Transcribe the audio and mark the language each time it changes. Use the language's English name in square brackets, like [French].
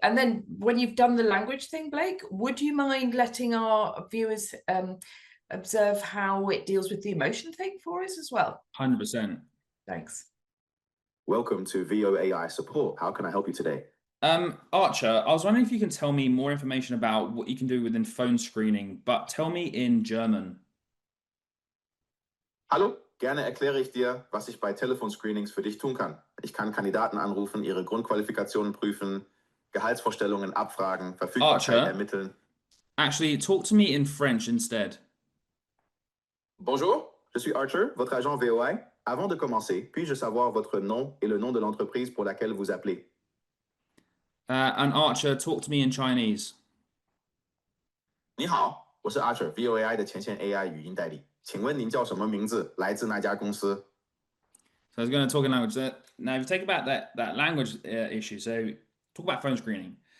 [English] And then when you've done the language thing, Blake, would you mind letting our viewers observe how it deals with the emotion thing for us as well? 100%. Thanks. Welcome to VOAI support. How can I help you today? Archer, I was wondering if you can tell me more information about what you can do within phone screening, but tell me in German. [German] Hallo, gerne erkläre ich dir, was ich bei Telefonscreenings für dich tun kann. Ich kann Kandidaten anrufen, ihre Grundqualifikationen prüfen, Gehaltsvorstellungen abfragen, Verfügbarkeit ermitteln. [English] Actually, talk to me in French instead. [French] Bonjour, je suis Archer, votre agent VOAI. Avant de commencer, puis-je savoir votre nom et le nom de l'entreprise pour laquelle vous appelez? [English] And Archer, talk to me in Chinese. [Chinese] 你好，我是 Archer VOAI 的前线 AI 语音代理。请问您叫什么名字？来自哪家公司？ [English] So I was going to talk in language. Now, if you take about that language issue, so talk about phone screening.